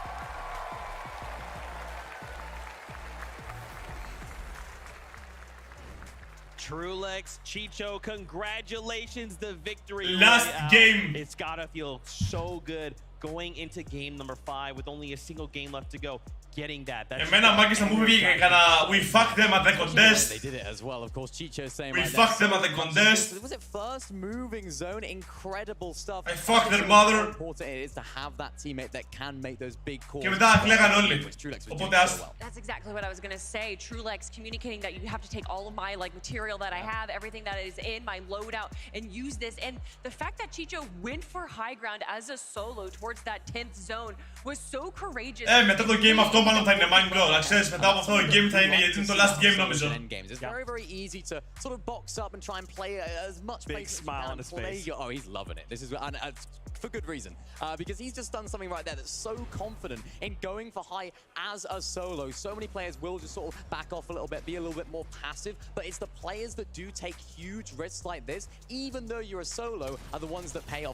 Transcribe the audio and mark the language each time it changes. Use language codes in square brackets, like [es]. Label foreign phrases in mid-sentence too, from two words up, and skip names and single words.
[en] Trulex, Chicho, congratulations, the victory. Last game. It's gotta feel so good going into game number 5 with only a single game left to go. Getting that. [el] Εμένα μάγκες θα μου βγήκε έκανα [en] we fucked them at the contest. They did it as well, of course. Chicho saying We fucked them at the contest. Was it first moving zone? Incredible stuff. I fucked their mother. How important it is to have that teammate that can make those big calls. [el] Και μετά κλαίγαν όλοι. Οπότε άστο. [en] That's exactly what I was going to say. Trulex communicating that you have to take all of my material that I have, everything that is in my loadout, and use this. And the fact that Chicho went for high ground as a solo towards that 10th zone was so courageous. [el] Μετά το game αυτό μάλλον θα είναι [en] mind blow. [el] Ξέρεις, μετά από αυτό το game θα είναι γιατί είναι το [en] last game [el] νομίζω. [en] It's very, very easy to sort of box up and try and play as much big smile on his face. Oh, he's loving it. This is for good reason, because he's just done something right there that's so confident in going for high as a solo. So many players will just sort of back off a little bit, be a little bit more passive, but it's the players that do take huge risks like this, even though you're a solo, are the ones that pay off.